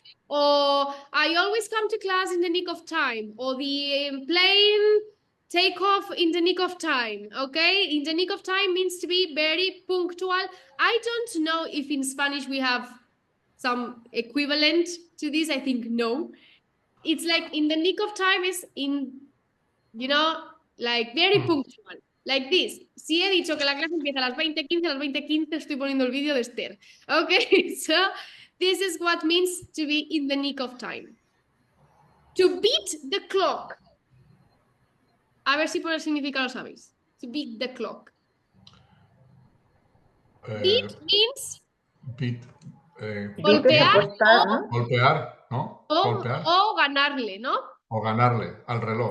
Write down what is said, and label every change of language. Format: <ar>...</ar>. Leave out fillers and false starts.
<en>Or I always come to class in the nick of time, or the plane take off in the nick of time, okay? In the nick of time means to be very punctual. I don't know if in Spanish we have some equivalent to this. I think no. It's like in the nick of time is in, you know, like very punctual. Like this.</en> <es>Si he dicho que la clase empieza a las 20:15, a las 20:15 estoy poniendo el vídeo de Esther.</es> <en>Okay, so this is what means to be in the nick of time. To beat the clock.</en> <es>A ver si por el significado lo sabéis.</es> <en>To beat the clock. Beat means beat,</en> <es>Beat es golpear apostar, ¿no? golpear, ¿no? Golpear. o ganarle, ¿no? O ganarle al reloj.</es>